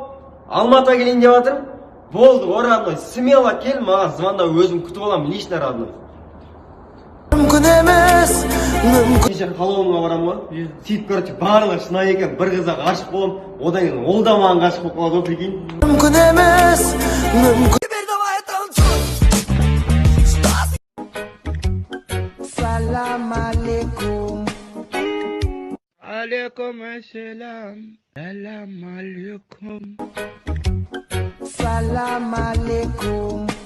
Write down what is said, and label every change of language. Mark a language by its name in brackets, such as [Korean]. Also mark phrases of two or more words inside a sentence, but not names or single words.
[Kazakh] Алматыға келейін деп жатырмын. Болды, [Russian] о, родной, смело [Kazakh] кел, маған звонда өзім күтіп аламын, [Russian] лично, родной. [Kazakh] Мүмкін емес, мүмкін. Кеше қалауымға барам ғой. Сөйтіп, короче, барлығы шынайы екен, бір қызға ғашық боламын. Одан кейін ол да маған ғашық болып қалады, прикинь. Мүмкін емес, мүмкін. [Arabic] سلام عليكم. عليكم السلام. سلام عليكم. سلام عليكم.